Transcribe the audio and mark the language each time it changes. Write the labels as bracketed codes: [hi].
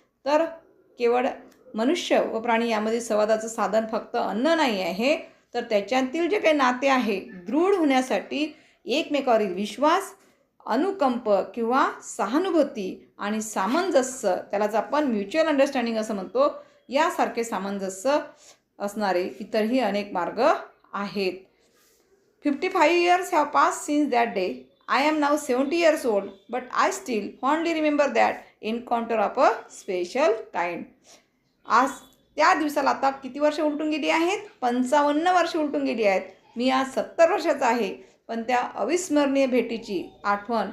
[mr] तर केवळ मनुष्य व प्राणी यामध्ये संवादाचं साधन फक्त अन्न नाही आहे, तर त्याच्यातील जे काही नाते आहे दृढ होण्यासाठी एकमेकावरील विश्वास, अनुकंप किंवा सहानुभूती आणि सामंजस्य, त्यालाच आपण म्युच्युअल अंडरस्टँडिंग असं म्हणतो, यासारखे सामंजस्य असणारे इतरही अनेक मार्ग आहेत. [en] 55 years have passed since that day. I am now 70 years old, but I still fondly remember that encounter of a special kind. [mr] आज त्या दिवसाला आता किती वर्ष उलटून गेली आहेत, 55 वर्ष उलटून गेली आहेत. मी आज 70 वर्षाचा आहे, पण त्या अविस्मरणीय भेटीची आठवण आजही लेखकाच्या मनाशी